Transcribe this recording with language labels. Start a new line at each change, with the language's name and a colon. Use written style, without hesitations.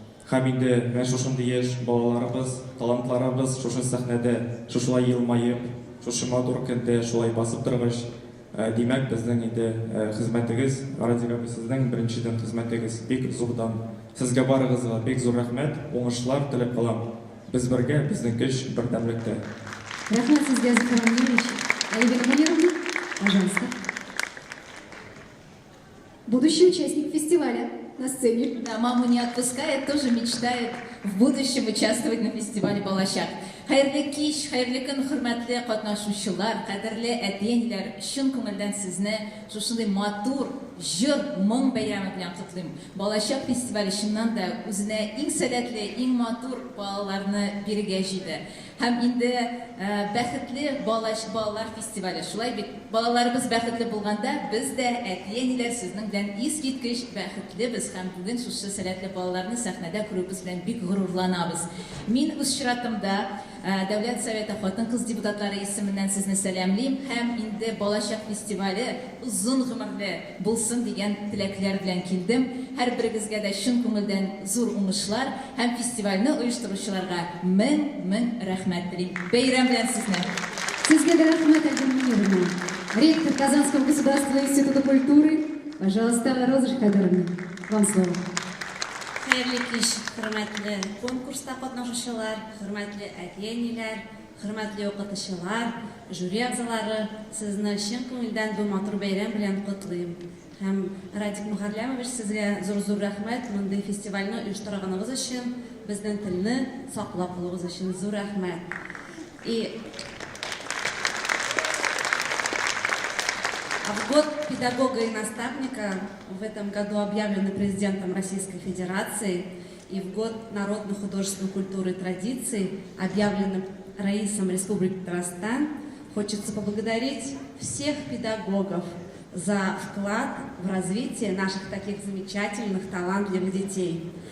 Tatar: Һәм инде менә шушындый яшь балаларыбыз, талантларыбыз шушы сәхнәдә, шушылай елмаеп, шушы матур көндә шулай басып торгач, димәк безнең инде хезмәтегез, Радик абый, сезнең беренчедән хезмәтегез бик зурдан. Сезгә барыгызга бик зур рәхмәт, уңышлар теләп калам. Без бергә, безнең көч бердәмлектә. Рахмат сезгә, Зөфәр Мунирович.
Russian: Альбина Мунировна, пожалуйста. Будущий участник фестиваля на сцене. Да, маму не отпускает, тоже мечтает в будущем участвовать на фестивале Балашак.
Tatar: Хәерле кич, хәерле көн, хөрмәтле катнашучылар, кадерле әтиәниләр, чын күңелдән сезне шушындай матур җыр, моң бәйрәме белән котлыйм. Балашак фестивале чыннан да үзенә иң сәләтле, иң матур балаларны бирергә җыйды. Һәм инде бәхетле балалар фестивале. Шулай бит балаларыбыз бәхетле булганда, без дә әтиәниләр сезнең белән искиткеч бәхетлебез һәм бүген шушы сәләтле балаларны сәхнәдә күрүебез белән бик горурланабыз. Мин үз чиратымда Дәүләт Советы хатын-кыз депутатлары исеменнән сезне сәламлыйм һәм инде Балашак фестивале узын гомерле булсын дигән теләкләр белән килдем. Һәрберегезгә дә чын күңелдән зур уңышлар һәм фестивальне оештыручыларга мең рәхмәт телим. Бәйрәм белән сезне. Сезгә дә рәхмәт, Альбина Мунировна.
Russian: Ректор Казанского государственного института культуры, пожалуйста, Роза Шахадыровна, вам слово.
Tatar: Хәерле кич, хөрмәтле конкурста катнашучылар, хөрмәтле әтиәниләр, хөрмәтле укытучылар, жюри әгъзалары, сезне чын күңелдән бу матур бәйрәм белән котлыйм. Һәм Радик Мөхәррәмович, сезгә зур рәхмәт мондый фестивальне оештырганыгыз өчен, безнең телне саклап калуыгыз өчен зур рәхмәт.
Russian: В год педагога и наставника в этом году объявлены президентом Российской Федерации, и в год народной художественной культуры и традиций объявленным Раисом Республики Татарстан. Хочется поблагодарить всех педагогов за вклад в развитие наших таких замечательных, талантливых детей.